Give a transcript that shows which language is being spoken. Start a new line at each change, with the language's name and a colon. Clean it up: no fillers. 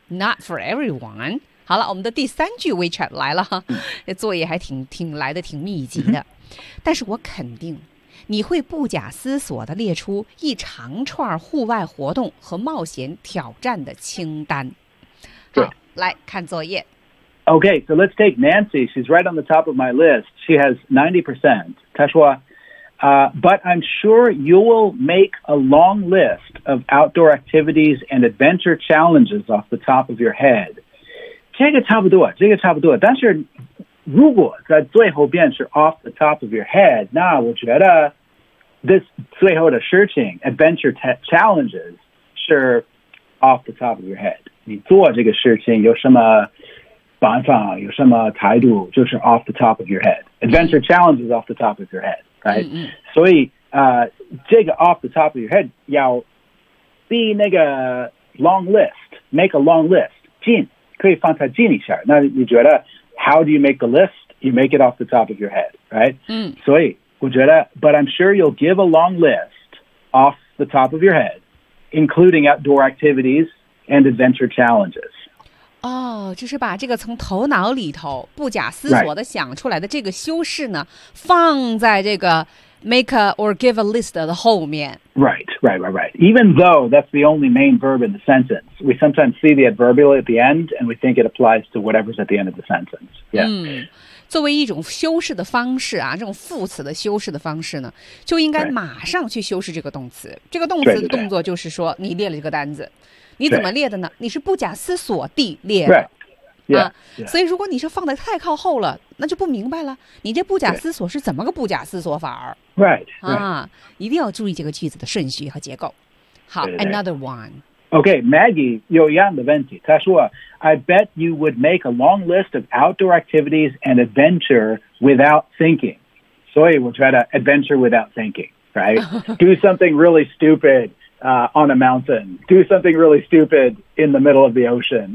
English: Not for everyone.
Chinese: 好了，我们的第三句 WeChat 来了，这作业还挺来的挺密集的。但是我肯定，你会不假思索地列出一长串户外活动和冒险挑战的清单。好，来看作业。
English: Okay, so let's take Nancy. She's right on the top of my list. She has 90%.
Chinese: 她说
English: But I'm sure you will make a long list of outdoor activities and adventure challenges off the top of your head.
Chinese: 这个差不多，这个差不多。但是如果在最后边是
English: off the top of your head,
Chinese: 那我觉得 this 最后的事情 adventure challenges 是 off the top of your head. 你做这个事情有什么办法，有什么态度，就是
English: off the top of your head. Adventure challenges off the top of your head. Right? Mm-hmm.
Chinese: 所以这个 off the top of your head 要 be 那个 long list make a long list 进可以放在进一下那你觉得 how do you make a list you make it off the top of your head right、
English: mm-hmm.
Chinese: 所以我觉得
English: but I'm sure you'll give a long list off the top of your head including outdoor activities and adventure challenges
Chinese: 哦、oh, ，就是把这个从头脑里头不假思索的想出来的这个修饰呢，
English: right.
Chinese: 放在这个
English: make a or give a list
Chinese: 的后面。
English: Right, right, right, right. Even though that's the only main verb in the sentence, we sometimes see the adverbial at the end, and we think it applies to whatever's at the end of the sentence. Yeah.
Chinese: 作为一种修饰的方式啊，这种副词的修饰的方式呢，就应该马上去修饰这个动词。
English: Right.
Chinese: 这个动词的动作就是说，你列了这个单子。你怎么列的呢？你是不假思索地列的、
English: right. yeah.
Chinese: 啊，
English: yeah.
Chinese: 所以如果你是放得太靠后了，那就不明白了。你这不假思索是怎么个不假思索法儿
English: ？Right
Chinese: 啊，一定要注意这个句子的顺序和结构。
English: 好 ，Another one.
Chinese: Okay, Maggie 有一样的问题。她说
English: ，I bet you would make a long list of outdoor activities and adventure without thinking.
Chinese: 所以我觉得
English: adventure without thinking, right? Do something really stupid. On a mountain, do something really stupid in the middle of the ocean.